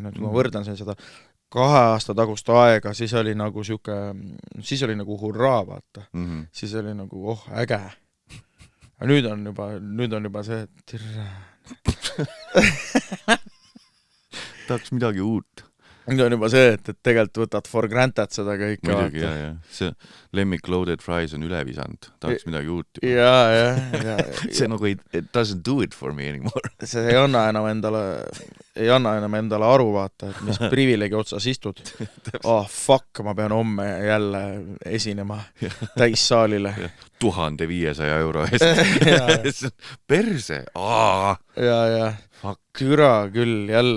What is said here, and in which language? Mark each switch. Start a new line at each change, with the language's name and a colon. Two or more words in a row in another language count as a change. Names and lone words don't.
Estonian: Nüüd, kui ma võrdlen seda 2 aasta tagust aega, siis oli nagu siuke, siis oli nagu hurraa, vaata. Siis oli nagu, äge. Aga nüüd on juba see, et tahaks midagi uut. Nüüd on juba see, et tegelikult võtad
English: for granted
Estonian: seda kõike. Muidugi, jah. See lemmik
English: loaded fries
Estonian: on üle visanud. Tahaks midagi uut. Ja. See nagu
English: it doesn't do it for me anymore.
Estonian: See ei anna enam endale aru, vaata, et mis privileegi otsas istud. Fuck, ma pean homme jälle esinema täissaalile. 1500 euro eest. Perse. Ja. Türa küll, jälle.